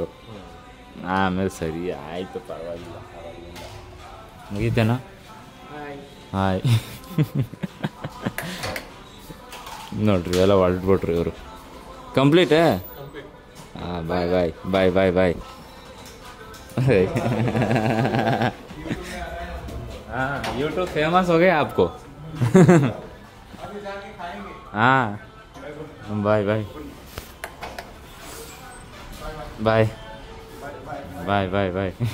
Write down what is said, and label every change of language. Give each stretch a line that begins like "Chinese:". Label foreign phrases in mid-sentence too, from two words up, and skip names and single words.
Kannada: ಆಮೇಲೆ ಸರಿ ಆಯಿತು, ಪರವಾಗಿಲ್ಲ. ಮುಗೀತೇನಾ? ಹಾಯ್ ನೋಡ್ರಿ, ಎಲ್ಲ ಹೊರಟ್ಬಿಟ್ರಿ ಇವರು.
English: Complete? Haan, bye bye bye bye bye.
Hindi: हाँ, यूट्यूब फेमस हो गया आपको? हाँ,
English: bye bye bye bye bye bye.